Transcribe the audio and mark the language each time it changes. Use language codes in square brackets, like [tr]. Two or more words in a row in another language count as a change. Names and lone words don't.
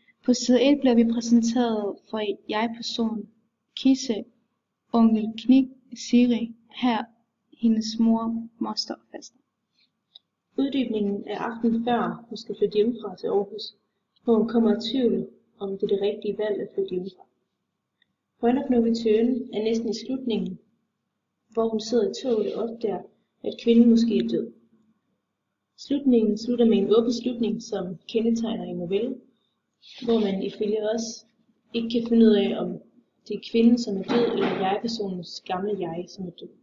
[da] På side 1 bliver vi præsenteret for jeg-person Kisse, onkel Knik, Siri, her hendes mor, moster og faster. Uddybningen er aftenen før hun skal flytte hjemmefra til Aarhus, hvor hun kommer i tvivl om det er det rigtige valg at flytte hjemmefra. [en] Point of no return [da] er næsten i slutningen, hvor hun sidder i toget og opdager, at kvinden måske er død. Slutningen slutter med en åben slutning, som kendetegner en novelle, hvor man ifølge os ikke kan finde ud af, om det er kvinden, som er død, eller jeg-personens gamle jeg, som er død.